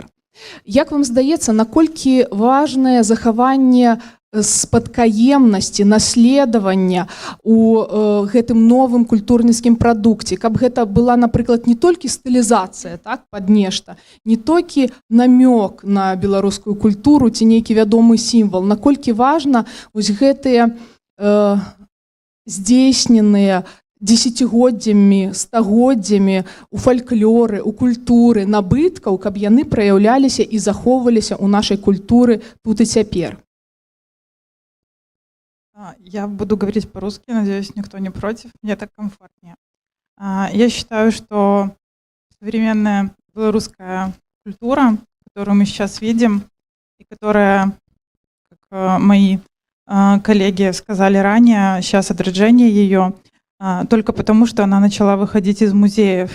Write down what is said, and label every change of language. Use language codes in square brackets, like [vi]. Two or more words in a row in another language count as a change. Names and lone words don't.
[be] Як вам здаецца, наколькі важнае захаванне спадкаемнасці, наследавання у гэтым новым культурніцкім прадукце, каб гэта была, напрыклад, не толькі стылізацыя, так, пад нешта, не толькі намёк на беларускую культуру ці нейкі вядомы сімвал, наколькі важна вось гэтыя здзейсненыя дзесяцігоддзямі, стагоддзямі у фальклоры, у культуры набыткаў, каб яны праяўляліся і захоўваліся ў нашай культуры тут і цяпер. [ru] Я буду говорить по-русски, надеюсь, никто не против, мне так комфортнее. Я считаю, что современная белорусская культура, которую мы сейчас видим, и которая, как мои коллеги сказали ранее, сейчас отражение ее, только потому, что она начала выходить из музеев.